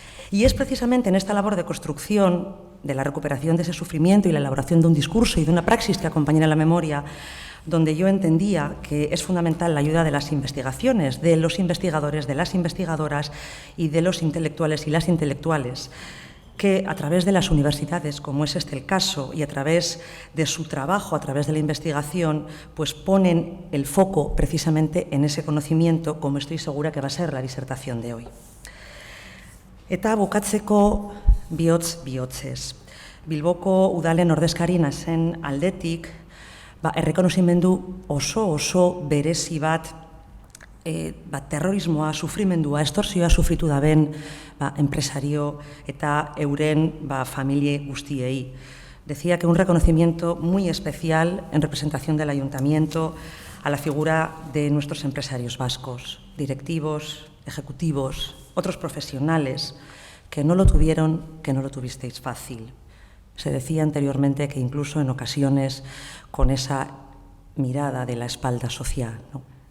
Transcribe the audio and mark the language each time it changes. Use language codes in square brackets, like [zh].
[es] Y es precisamente en esta labor de construcción, de la recuperación de ese sufrimiento y la elaboración de un discurso y de una praxis que acompañe a la memoria, donde yo entendía que es fundamental la ayuda de las investigaciones, de los investigadores, de las investigadoras y de los intelectuales y las intelectuales, que a través de las universidades, como es este el caso, y a través de su trabajo, a través de la investigación, pues ponen el foco precisamente en ese conocimiento, como estoy segura que va a ser la disertación de hoy. [eu] Eta bukatzeko bihotz-bihotzez. Bilboko udalen ordezkari nazen aldetik, errekonozimendu oso berezi bat, terrorismoa, sufrimendua, estorsioa sufritu daben empresario eta euren familie guztiei. [es] Decía que un reconocimiento muy especial en representación del ayuntamiento a la figura de nuestros empresarios vascos, directivos, ejecutivos, otros profesionales que no lo tuvieron, que no lo tuvisteis fácil. Se decía anteriormente que incluso en ocasiones con esa mirada de la espalda social, ¿no?